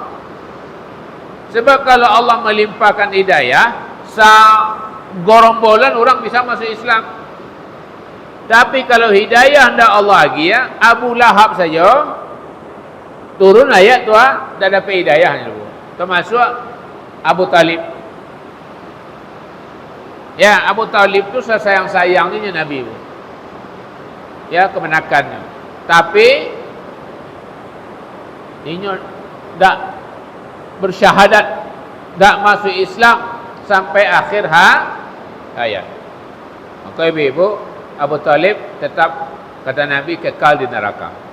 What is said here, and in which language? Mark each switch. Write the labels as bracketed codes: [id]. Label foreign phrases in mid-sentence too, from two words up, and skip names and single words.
[id] Sebab kalau Allah melimpahkan hidayah, gorombolan orang bisa masuk Islam. Tapi kalau hidayah hendak Allah lagi, ya, Abu Lahab saja turun ayat tu, dah dapat hidayahnya, termasuk Abu Talib. Ya, Abu Talib tu sayang-sayangnya Nabi, ya, kemenakannya. Tapi ini tak bersyahadat, tak masuk Islam sampai akhir hayat. Maka ibu, Abu Talib tetap, kata Nabi, kekal di neraka.